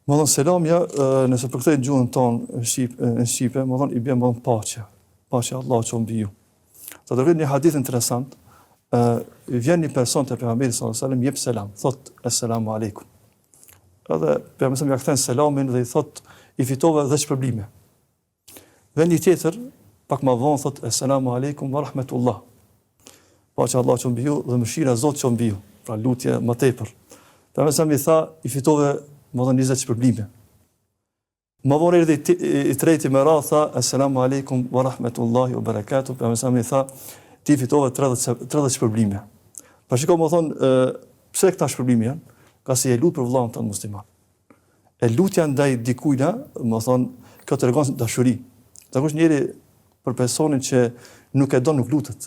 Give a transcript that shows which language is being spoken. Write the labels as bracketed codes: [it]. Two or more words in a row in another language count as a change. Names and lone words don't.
[sq] Më thonë selamja, nëse përkthej në gjuhën tonë në Shqipe, më thonë i bjen më thonë paqja. Paqja Allah që mbi ju. Të dërgoj një hadith interesant, vjen një person të pejgamberit [ar] صلى الله عليه وسلم, [sq] jep selam, thot [ar] السلام عليكم. [sq] Edhe pejgamberi ja kthen selamin dhe i thot i fitove 10 shpërblime. Vjen një tjetër, pak më vonë thot [ar] السلام عليكم ورحمة الله. [sq] Paqja Allah që mbi ju dhe mëshira e Zotit që mbi ju. Pra lutje më tepër. Pejgamberi i tha i fitove më thonë 20 shpërblime. Më vonë erdhi i treti me radhë, tha [ar] السلام عليكم ورحمة الله وبركاته. [sq] Pejgamberi i tha ti fitove 30 shpërblime. Pa shikoj më thonë pse këta shpërblime janë? Ka si e lut për vëllain tonë musliman. E lutja ndaj dikujt, më thonë, kjo tregon dashuri. Zakonisht njëri për personin që nuk e don nuk lutet.